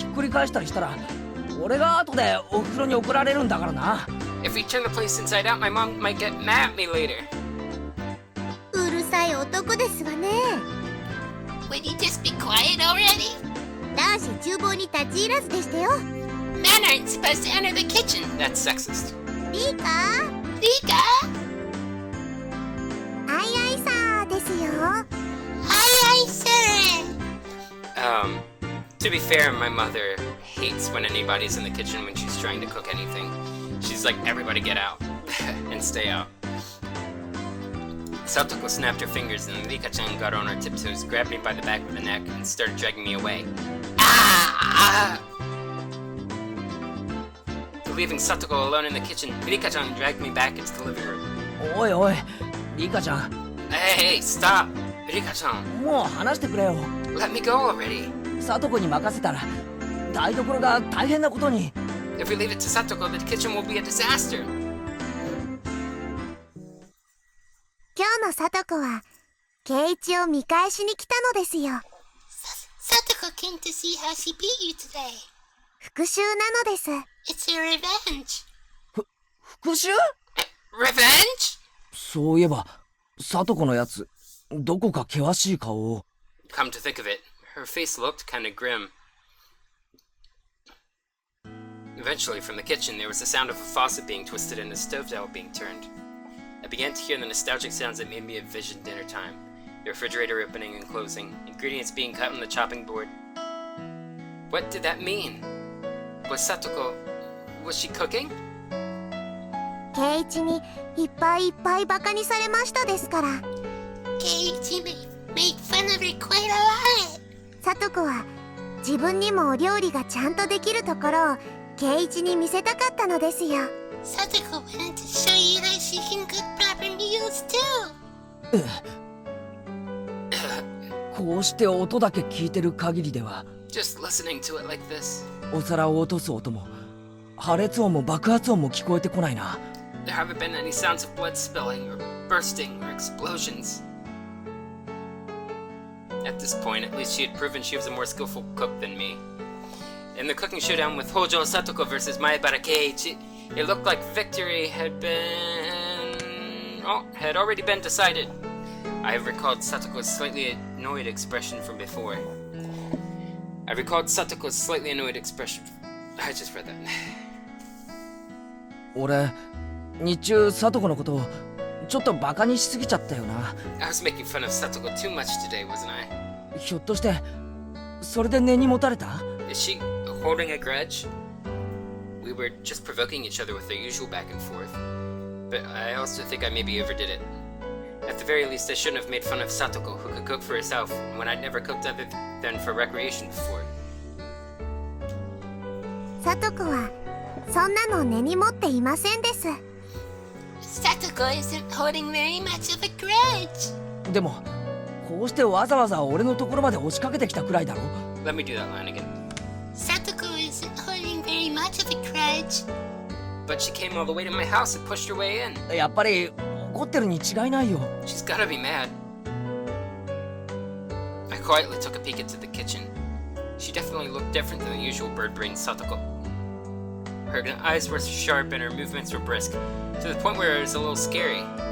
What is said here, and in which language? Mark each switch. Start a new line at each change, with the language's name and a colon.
Japanese: ひっくり返したりしたら俺が後でお風呂に送られるんだからな。
English: If we turn the place inside out, my mom might get mad at me later.
Japanese: うるさい男ですわね。
English: Would you just be quiet already?
Japanese: 男子厨房に立ち入らずでしたよ。
English: Men aren't supposed to enter the kitchen. That's sexist.
Japanese: リカ
English: Rika?
Japanese: あいあいさですよ。
English: Aye, sir. To be fair, my mother hates when anybody's in the kitchen when she's trying to cook anything. She's like, everybody get out and stay out. Satoko snapped her fingers and Rika-chan got on her tiptoes, grabbed me by the back of the neck, and started dragging me away. Ah! Leaving Satoko alone in the kitchen, Rika-chan dragged me back into the living room.
Japanese: おいおい、リカちゃん、
English: Hey, stop! Rika-chan,
Japanese: もう話してくれよ。
English: let me go already.
Japanese: サトコに任せたら台所が大変なことに。
English: If we leave it to Satoko, the kitchen will be a disaster.
Japanese: 今日のサトコは圭一を見返しに来たのですよ。
English: Satoko came to see how she beat you today.
Japanese: 復讐なのです。
English: It's a revenge.
Japanese: 復讐？
English: Revenge?
Japanese: そういえばサトコのやつどこか険しい顔を。
English: Come to think of it, her face looked kind of grim. Eventually, from the kitchen, there was the sound of a faucet being twisted and a stove towel being turned. I began to hear the nostalgic sounds that made me envision dinner time. The refrigerator opening and closing, ingredients being cut on the chopping board. What did that mean? Was Satoko... was she cooking?
Japanese: 圭一にいっぱいいっぱいバカにされましたですから。
English: Kei-Y made fun of her quite a lot.
Japanese: サトコは自分にもお料理がちゃんとできるところを圭一に見せたかったのですよ。
English: Satoko wanted to show you that she can cook proper meals too.
Japanese: こうして音だけ聞いてる限りでは、
English: Just listening to it like this.
Japanese: お皿を落とす音も破裂音も爆発音も聞こえてこないな。
English: There haven't been any sounds of blood spilling, or bursting, or explosions. At this point, at least she had proven she was a more skillful cook than me. In the cooking showdown with Hojo Satoko versus Maebara Kei-Y, it looked like victory had already been decided. I have recalled Satoko's slightly annoyed expression from before. I just read that.
Japanese: 俺、日中サトコのことをちょっとバカにしすぎちゃったよな。
English: I was making fun of Satoko too much today, wasn't I?
Japanese: ひょっとしてそれで根に持たれた？
English: Is she holding a grudge? We were just provoking each other with our usual back and forth. But I also think I maybe overdid it. At the very least, I shouldn't have made fun of Satoko, who could cook for herself, when I'd never cooked other than for recreation before.
Japanese: サトコはそんなの根に持っていませんです。
English: Satoko isn't holding very much of a grudge.
Japanese: でもこうしてわざわざ俺のところまで押しかけてきたくらいだろ。
English: Let me do that line again. Satoko isn't holding very much of a grudge. But she came all the way to my house and pushed her way in.
Japanese: やっぱり怒ってるに違いないよ。
English: She's gotta be mad. I quietly took a peek into the kitchen. She definitely looked different than the usual bird-brained Satoko. Her eyes were sharp and her movements were brisk, to the point where it was a little scary.